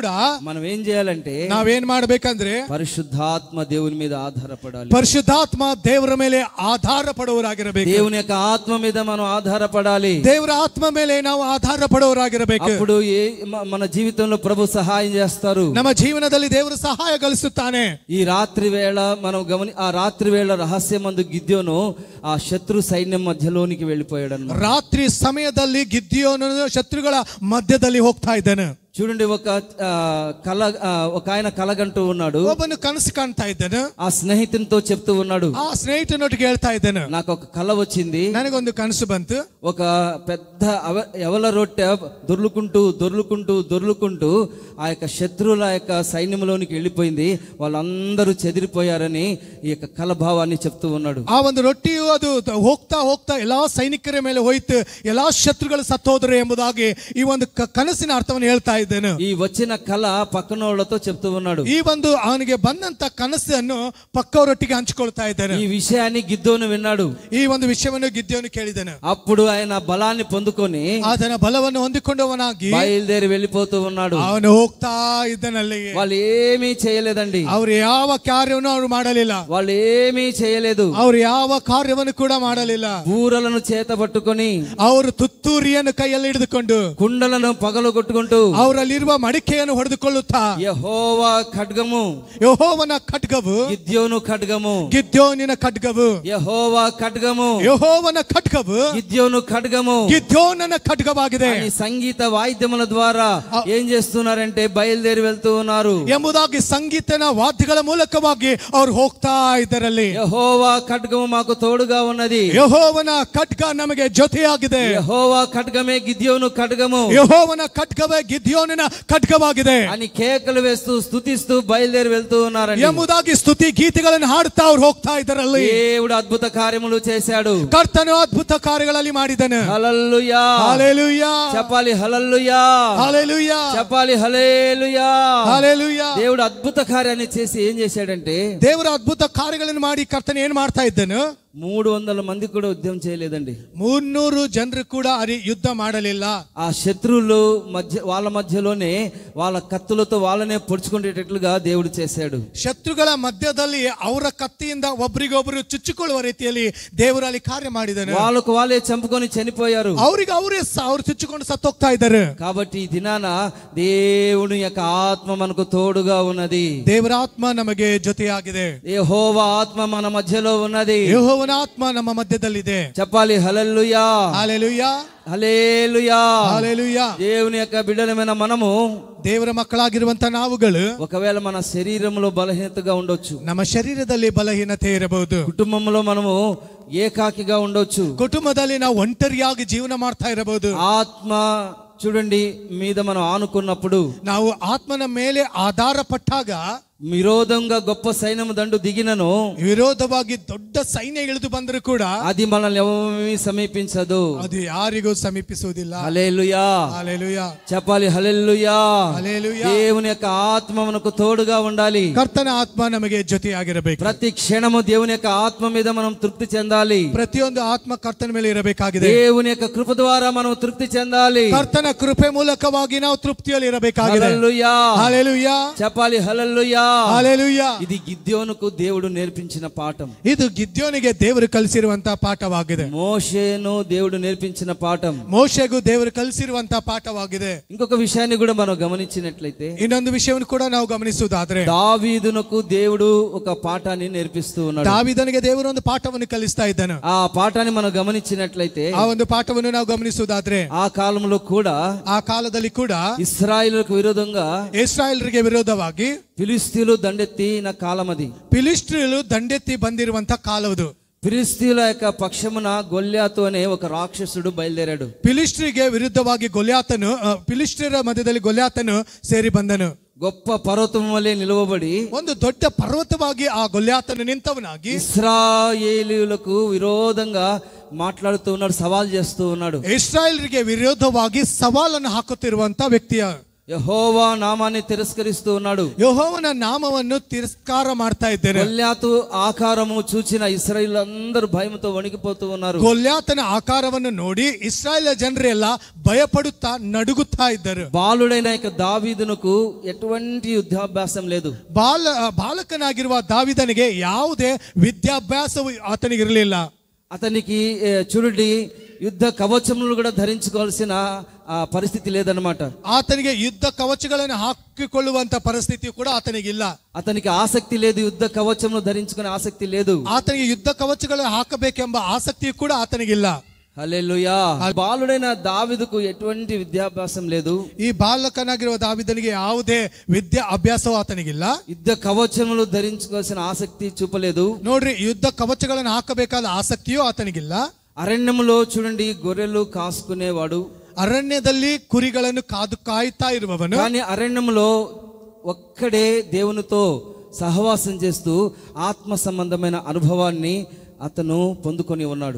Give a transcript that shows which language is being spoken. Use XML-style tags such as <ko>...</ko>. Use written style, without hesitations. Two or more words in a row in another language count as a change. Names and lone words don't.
<te>మనం ఏం చేయాలంటే,</te> <kn>ನಾವೇನ್ ಮಾಡ್ಬೇಕಂದ್ರೆ,</kn> <te>పరిశుద్ధాత్మ దేవుని మీద ఆధారపడాలి.</te> <kn>ಪರಿಶುದ್ಧಾತ್ಮ ದೇವರ ಮೇಲೆ ಆಧಾರ ಪಡುವವರಾಗಿರಬೇಕು.</kn> <te>దేవుని యొక్క ఆత్మ మీద మనం ఆధారపడాలి.</te> <kn>ದೇವರ ಆತ್ಮ ಮೇಲೆ ನಾವು ಆಧಾರ ಪಡುವವರಾಗಿರಬೇಕು.</kn> <te>అప్పుడు మన జీవితంలో ప్రభు సహాయం చేస్తారు.</te> <kn>ನಮ್ಮ ಜೀವನದಲ್ಲಿ ದೇವರು ಸಹಾಯ ಗಳಿಸುತ್ತಾನೆ.</kn> <te>ఈ రాత్రి వేళ మనం ఆ రాత్రి వేళ రహస్యమందు గిద్యోను ఆ శత్రు సైన్యం మధ్యలోనికి వెళ్ళిపోయాడు అన్నమాట.</te> <kn>ರಾತ್ರಿ ಸಮಯದಲ್ಲಿ ಗಿದ್ಯೋನು ಶತ್ರುಗಳ ಮಧ್ಯದಲ್ಲಿ ಹೋಗ್ತಾ ಇದ್ದಾನೆ.</kn> <te>చూడండి, ఒక ఆయన కలగంటూ ఉన్నాడు.</te> <kn>ಒಬ್ಬನು ಕನಸು ಕಾಣ್ತಾ ಇದ್ದಾನೆ.</kn> <te>ఆ స్నేహితునితో చెప్తూ ఉన్నాడు,</te> <kn>ಆ ಸ್ನೇಹಿತನೊಟ್ಟಿಗೆ ಹೇಳ್ತಾ ಇದ್ದಾನೆ,</kn> <te>నాకు ఒక కల వచ్చింది,</te> <kn>ನನಗೊಂದು ಕನಸು ಬಂತು.</kn> <te>ఒక పెద్ద ఎవల రొట్టె దొర్లుకుంటూ దొర్లుకుంటూ దొర్లుకుంటూ ఆ యొక్క శత్రువుల యొక్క సైన్యంలోనికి వెళ్ళిపోయింది. వాళ్ళందరూ చెదిరిపోయారని ఈ యొక్క కల భావాన్ని చెప్తూ ఉన్నాడు.</te> <kn>ಆ ಒಂದು ರೊಟ್ಟಿಯು ಅದು ಹೋಗ್ತಾ ಹೋಗ್ತಾ ಎಲ್ಲಾ ಸೈನಿಕರ ಮೇಲೆ ಹೋಯ್ತು, ಎಲ್ಲಾ ಶತ್ರುಗಳು ಸತ್ತೋದ್ರು ಎಂಬುದಾಗಿ ಈ ಒಂದು ಕನಸಿನ ಅರ್ಥವನ್ನು ಹೇಳ್ತಾ ಇದ್ದಾನೆ.</kn> <te>ఈ వచ్చిన కళ పక్కనోళ్లతో చెప్తూ ఉన్నాడు.</te> <kn>ಈ ಒಂದು ಅವನಿಗೆ ಬಂದಂತ ಕನಸನ್ನು ಪಕ್ಕವರೊಟ್ಟಿಗೆ ಹಂಚಿಕೊಳ್ತಾ ಇದ್ದಾನೆ.</kn> <te>ఈ విషయాన్ని గిద్దోను విన్నాడు.</te> <kn>ಈ ಒಂದು ವಿಷಯವನ್ನು ಗಿದ್ಯೋನು ಕೇಳಿದನು.</kn> <te>అప్పుడు ఆయన బలాన్ని పొందుకొని</te> <kn>ಆತನ ಬಲವನ್ನು ಹೊಂದಿಕೊಂಡವನಾಗಿ</kn> <te>బయలుదేరి వెళ్ళిపోతూ ఉన్నాడు.</te> <kn>ಅವನು ಹೋಗ್ತಾ ಇದ್ದನಲ್ಲಿ</kn> <te>వాళ్ళు ఏమీ చేయలేదండి.</te> <kn>ಅವರು ಯಾವ ಕಾರ್ಯವನ್ನು ಅವರು ಮಾಡಲಿಲ್ಲ.</kn> <te>వాళ్ళు ఏమీ చేయలేదు.</te> <kn>ಅವರು ಯಾವ ಕಾರ್ಯವನ್ನು ಕೂಡ ಮಾಡಲಿಲ್ಲ.</kn> <te>బూరలను చేత పట్టుకొని,</te> <kn>ಅವರು ತುತ್ತೂರಿಯನ್ನು ಕೈಯಲ್ಲಿ ಹಿಡಿದುಕೊಂಡು,</kn> <te>కుండలను పగలగొట్టుకుంటూ,</te> <kn>ಅವರಲ್ಲಿರುವ ಮಡಿಕೆಯನ್ನು ಹೊಡೆದುಕೊಳ್ಳುತ್ತಾ</kn> <te>యెహోవా ఖడ్గము,</te> <kn>ಯೆಹೋವನ ಖಡ್ಗವು,</kn> <te>గిద్యోను ఖడ్గము,</te> <kn>ಗಿದ್ಯೋನಿನ ಖಡ್ಗವು,</kn> <te>యెహోవా ఖడ్గము,</te> <kn>ಯೆಹೋವನ ಖಡ್ಗವು,</kn> <te>గిద్యోను ఖడ్గము,</te> <kn>ಗಿದ್ಯೋನನ ಖಡ್ಗವಾಗಿದೆ.</kn> <te>ఈ సంగీత వాయిద్యముల ద్వారా ఏం చేస్తున్నారంటే బయలుదేరి వెళ్తూ ఉన్నారు</te> <kn>ಎಂಬುದಾಗಿ ಸಂಗೀತನ ವಾದ್ಯಗಳ ಮೂಲಕವಾಗಿ ಅವರು ಹೋಗ್ತಾ ಇದ್ದರಲ್ಲಿ.</kn> <te>యెహోవా ఖడ్గము మాకు తోడుగా ఉన్నది,</te> <kn>ಯೆಹೋವನ ಖಡ್ಗ ನಮಗೆ ಜೊತೆಯಾಗಿದೆ.</kn> <te>యెహోవా ఖడ్గమే గిద్యోను ఖడ్గము</te> <kn>ಯೆಹೋವನ ಖಡ್ಗವೇ ಗಿದ್ಯೋನಿನ ಖಡ್ಗವಾಗಿದೆ</kn> <te>అని కేకలు వేస్తూ స్తుతిస్తూ బయలుదేరి వెళ్తూ ఉన్నారండి.</te> <kn>ಎಂಬುದಾಗಿ ಸ್ತುತಿ ಗೀತೆಗಳನ್ನು ಹಾಡುತ್ತಾ ಅವ್ರು ಹೋಗ್ತಾ ಇದ್ದರಲ್ಲಿ.</kn> <te>దేవుడు అద్భుత కార్యములు చేశాడు,</te> <kn>ಕರ್ತನು ಅದ್ಭುತ ಕಾರ್ಯಗಳಲ್ಲಿ ಮಾಡಿದನು.</kn> <te>హల్లెలూయా, హల్లెలూయా, చెప్పాలి హల్లెలూయా, హల్లెలూయా, చెప్పాలి హల్లెలూయా. హల్లెలూయా. దేవుడు అద్భుత కార్యాన్ని చేసి ఏం చేశాడంటే</te> <kn>ದೇವರ ಅದ್ಭುತ ಕಾರ್ಯಗಳನ್ನು ಮಾಡಿ ಕರ್ತನು ಏನ್ ಮಾಡ್ತಾ ಇದ್ದನು?</kn> <te>300 మంది కూడా యుద్ధం చేయలేదండి.</te> <kn>300 ಜನರು ಕೂಡ ಯುದ್ಧ ಮಾಡಲಿಲ್ಲ.</kn> <te>ఆ శత్రువులు వాళ్ళ మధ్యలోనే వాళ్ళ కత్తులతో వాళ్ళనే పొడుచుకునేటట్లుగా దేవుడు చేశాడు.</te> <kn>ಶತ್ರುಗಳ ಮಧ್ಯದಲ್ಲಿ ಅವರ ಕತ್ತಿಯಿಂದ ಒಬ್ಬರಿಗೊಬ್ಬರು ಚುಚ್ಚಿಕೊಳ್ಳುವ ರೀತಿಯಲ್ಲಿ ದೇವರಲ್ಲಿ ಕಾರ್ಯ ಮಾಡಿದನು.</kn> <te>వాళ్ళకు వాళ్ళే చంపుకొని చనిపోయారు,</te> <kn>ಅವರಿಗೆ ಅವರೇ ಅವ್ರು ಚುಚ್ಚಿಕೊಂಡು ಸತ್ತೋಗ್ತಾ ಇದ್ದಾರೆ.</kn> <te>కాబట్టి ఈ దినాన దేవుని యొక్క ఆత్మ మనకు తోడుగా ఉన్నది,</te> <kn>ದೇವರ ಆತ್ಮ ನಮಗೆ ಜೊತೆಯಾಗಿದೆ.</kn> <te>యెహోవా ఆత్మ మన మధ్యలో ఉన్నది,</te> <kn>ಯೆಹೋವನ ಆತ್ಮ ನಮ್ಮ ಮಧ್ಯದಲ್ಲಿದೆ.</kn> <te>చెప్పాలి హల్లెలూయా, హల్లెలూయా, హల్లెలూయా. హల్లెలూయా. దేవుని యొక్క బిడ్డలమైన మనము,</te> <kn>ದೇವರ ಮಕ್ಕಳಾಗಿರುವಂತ ನಾವುಗಳು</kn> <te>ఒకవేళ మన శరీరంలో బలహీనతగా ఉండొచ్చు,</te> <kn>ನಮ್ಮ ಶರೀರದಲ್ಲಿ ಬಲಹೀನತೆ ಇರಬಹುದು,</kn> <te>కుటుంబంలో మనము ఏకాకిగా ఉండొచ్చు,</te> <kn>ಕುಟುಂಬದಲ್ಲಿ ನಾವು ಒಂಟರಿಯಾಗಿ ಜೀವನ ಮಾಡ್ತಾ ಇರಬಹುದು.</kn> <te>ఆత్మ చూడండి మీద మనం ఆనుకున్నప్పుడు,</te> <kn>ನಾವು ಆತ್ಮನ ಮೇಲೆ ಆಧಾರ ಪಟ್ಟಾಗ</kn> <te>విరోధంగా గొప్ప సైన్యం దండు దిగినను,</te> <kn>ವಿರೋಧವಾಗಿ ದೊಡ್ಡ ಸೈನ್ಯ ಇಳಿದು ಬಂದರೂ ಕೂಡ</kn> <te>అది మనల్ని ఏమీ సమీపించదు,</te> <kn>ಅದು ಯಾರಿಗೂ ಸಮೀಪಿಸುವುದಿಲ್ಲ.</kn> <te>హల్లెలూయా, హల్లెలూయా, చెప్పాలి హల్లెలూయా. హల్లెలూయా. దేవుని యొక్క ఆత్మ మనకు తోడుగా ఉండాలి,</te> <kn>ಕರ್ತನ ಆತ್ಮ ನಮಗೆ ಜೊತೆಯಾಗಿರಬೇಕು.</kn> <te>ప్రతి క్షణము దేవుని యొక్క ఆత్మ మీద మనం తృప్తి చెందాలి,</te> <kn>ಪ್ರತಿಯೊಂದು ಆತ್ಮ ಕರ್ತನ ಮೇಲೆ ಇರಬೇಕಾಗಿದೆ.</kn> <te>దేవుని యొక్క కృప ద్వారా మనం తృప్తి చెందాలి,</te> <kn>ಕರ್ತನ ಕೃಪೆ ಮೂಲಕವಾಗಿ ನಾವು ತೃಪ್ತಿಯಲ್ಲಿ ಇರಬೇಕಾಗಿದೆ.</kn> <te>హల్లెలూయా, హల్లెలూయా, చెప్పాలి హల్లెలూయా. హల్లెలూయా. ఇది గిద్యోనుకు దేవుడు నేర్పించిన పాఠం,</te> <kn>ಇದು ಗಿದ್ಯೋನಿಗೆ ದೇವರು ಕಲಿಸಿರುವಂತಹ ಪಾಠವಾಗಿದೆ.</kn> <te>మోషేను దేవుడు నేర్పించిన పాఠం,</te> <kn>ಮೋಶೆಗೂ ದೇವರು ಕಲಿಸಿರುವಂತಹ ಪಾಠವಾಗಿದೆ.</kn> <te>ఇంకొక విషయాన్ని కూడా మనం గమనించినట్లయితే,</te> <kn>ಇನ್ನೊಂದು ವಿಷಯವನ್ನು ಕೂಡ ನಾವು ಗಮನಿಸುವುದಾದ್ರೆ,</kn> <te>దావీదునకు దేవుడు ఒక పాఠాన్ని నేర్పిస్తూ ఉన్నాడు.</te> <kn>ದಾವೀದನಿಗೆ ದೇವರು ಒಂದು ಪಾಠವನ್ನು ಕಲಿಸ್ತಾ ಇದ್ದಾನೆ.</kn> <te>ఆ పాఠాన్ని మనం గమనించినట్లయితే,</te> <kn>ಆ ಒಂದು ಪಾಠವನ್ನು ನಾವು ಗಮನಿಸುವುದಾದ್ರೆ,</kn> <te>ఆ కాలంలో కూడా</te> <kn>ಆ ಕಾಲದಲ್ಲಿ ಕೂಡ</kn> <te>ఇశ్రాయేలులకు విరోధంగా</te> <kn>ಇಸ್ರಾಯೇಲರಿಗೆ ವಿರೋಧವಾಗಿ</kn> <te>ఫిలిస్తీయులు దండెత్తిన కాలం అది.</te> <kn>ಫಿಲಿಸ್ಟೀಯರು ದಂಡೆತ್ತಿ ಬಂದಿರುವಂತ ಕಾಲವುದು.</kn> <te>ఫిలిస్తీయుల యొక్క పక్షమున గొల్యాతు అనే ఒక రాక్షసుడు బయలుదేరాడు.</te> <kn>ಫಿಲಿಸ್ಟರಿಗೆ ವಿರುದ್ಧವಾಗಿ ಗೊಲ್ಯಾತನು, ಫಿಲಿಸ್ಟಿಯರ ಮಧ್ಯದಲ್ಲಿ ಗೊಲ್ಯಾತನು ಸೇರಿ ಬಂದನು.</kn> <te>గొప్ప పర్వతం వలె నిలవబడి</te> <kn>ಒಂದು ದೊಡ್ಡ ಪರ್ವತವಾಗಿ ಆ ಗೊಲ್ಯಾತನು ನಿಂತವನಾಗಿ</kn> <te>ఇశ్రాయేలీయులకు విరోధంగా మాట్లాడుతూ ఉన్నాడు, సవాల్ చేస్తూ ఉన్నాడు.</te> <kn>ಇಸ್ರಾಯೇಲರಿಗೆ ವಿರೋಧವಾಗಿ ಸವಾಲನ್ನು ಹಾಕುತ್ತಿರುವಂತ ವ್ಯಕ್ತಿಯ</kn> <te>యెహోవా నామాన్ని తిరస్కరిస్తూ ఉన్నాడు.</te> <kn>ಯೆಹೋವನ ನಾಮವನ್ನು ತಿರಸ್ಕಾರ ಮಾಡ್ತಾ ಇದ್ದೇನೆ.</kn> <te>గొల్యాతు ఆకారము చూచిన ఇశ్రాయేలీయులందరూ భయంతో వణికిపోతూ ఉన్నారు.</te> <kn>ಗೊಲ್ಯಾತನ ಆಕಾರವನ್ನು ನೋಡಿ ಇಸ್ರಾಯೇಲ್ ಜನರೆಲ್ಲ ಭಯಪಡುತ್ತಾ ನಡುಗುತ್ತಾ ಇದ್ದರು.</kn> <te>బాలుడైన యొక్క దావీదునకు ఎటువంటి యుద్ధాభ్యాసం లేదు.</te> <kn>ಬಾಲಕನಾಗಿರುವ ದಾವಿದನಿಗೆ ಯಾವುದೇ ವಿದ್ಯಾಭ್ಯಾಸವು ಆತನಿಗಿರಲಿಲ್ಲ.</kn> <te>అతనికి చూడండి యుద్ధ కవచములు కూడా ధరించుకోవాల్సిన పరిస్థితి లేదన్నమాట.</te> <kn>ಆತನಿಗೆ ಯುದ್ಧ ಕವಚಗಳನ್ನು ಹಾಕಿಕೊಳ್ಳುವಂತ ಪರಿಸ್ಥಿತಿ ಕೂಡ ಆತನಿಗಿಲ್ಲ.</kn> <te>అతనికి ఆసక్తి లేదు, యుద్ధ కవచములు ధరించుకునే ఆసక్తి లేదు.</te> <kn>ಆತನಿಗೆ ಯುದ್ಧ ಕವಚಗಳನ್ನು ಹಾಕಬೇಕೆಂಬ ಆಸಕ್ತಿ ಕೂಡ ಆತನಿಗಿಲ್ಲ.</kn> <te>హల్లెలూయా. బాలుడైన దావీదుకు ఎటువంటి విద్యాభ్యాసం లేదు.</te> <kn>ಈ ಬಾಲಕನಾಗಿರುವ ದಾವಿದನಿಗೆ ಯಾವುದೇ ವಿದ್ಯಾ ಅಭ್ಯಾಸವೂ ಆತನಿಗಿಲ್ಲ.</kn> <te>యుద్ధ కవచములు ధరించుకోవాల్సిన ఆసక్తి చూపలేదు.</te> <kn>ನೋಡ್ರಿ, ಯುದ್ಧ ಕವಚಗಳನ್ನು ಹಾಕಬೇಕಾದ ಆಸಕ್ತಿಯೂ ಆತನಿಗಿಲ್ಲ.</kn> <te>అరణ్యములో చూడండి గొర్రెలు కాసుకునేవాడు,</te> <kn>ಅರಣ್ಯದಲ್ಲಿ ಕುರಿಗಳನ್ನು ಕಾಯ್ತಾ ಇರುವವನು.</kn> <te>కానీ అరణ్యములో ఒక్కడే దేవునితో సహవాసం చేస్తూ ఆత్మ సంబంధమైన అనుభవాన్ని అతను పొందుకొని ఉన్నాడు.</te>